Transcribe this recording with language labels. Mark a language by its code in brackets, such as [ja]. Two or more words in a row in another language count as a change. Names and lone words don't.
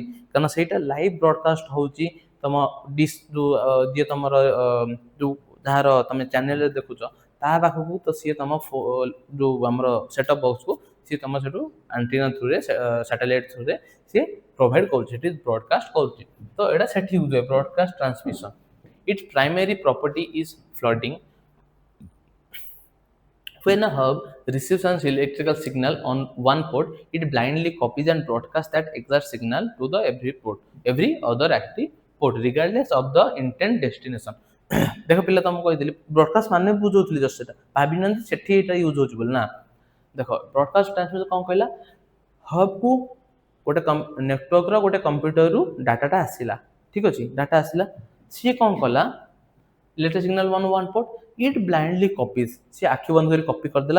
[or] କାରଣ ସେଇଟା [en] live broadcast [or] ହଉଛି ତମ ଡିସ୍ ଯୋଉ ଯିଏ ତମର ଯୋଉ ଯାହାର ତମେ ଚ୍ୟାନେଲରେ ଦେଖୁଛ ତା ପାଖକୁ, ତ ସିଏ ତମ ଯୋଉ ଆମର [en] setup boxକୁ [or] ସିଏ ତମ ସେଠୁ [en] antenna throughରେ, satellite throughରେ [or] ସିଏ ପ୍ରୋଭାଇଡ୍ କରୁଛି, ସେଠି ବ୍ରଡକାଷ୍ଟ କରୁଛି। ତ ଏଇଟା ସେଠି ୟୁଜ୍ ହୁଏ, [en] broadcast transmission. Its primary property is flooding. When a hub receives an electrical signal on one port, it blindly copies and broadcasts that exact signal to the every other active port, regardless of the intent destination. [or] ଦେଖ ପିଲା ତମକୁ କହିଥିଲି ବ୍ରଡକାଷ୍ଟ ମାନେ ବୁଝଉଥିଲି ଜଷ୍ଟ, ସେଟା ଭାବିନାହାନ୍ତି ସେଠି ଏଇଟା ୟୁଜ୍ ହଉଛି ବୋଲି ନା। ଦେଖ [en] broadcast transmission [or] କ'ଣ କହିଲା? ହବ୍କୁ ଗୋଟେ ନେଟୱାର୍କର ଗୋଟେ କମ୍ପ୍ୟୁଟରରୁ ଡାଟାଟା ଆସିଲା। ଠିକ୍ ଅଛି, ଡାଟା ଆସିଲା, ସିଏ କ'ଣ କଲା? [en] electric signal one port, it blindly copies, [or] ସିଏ ଆଖି ବନ୍ଦ କରି କପି କରିଦେଲା।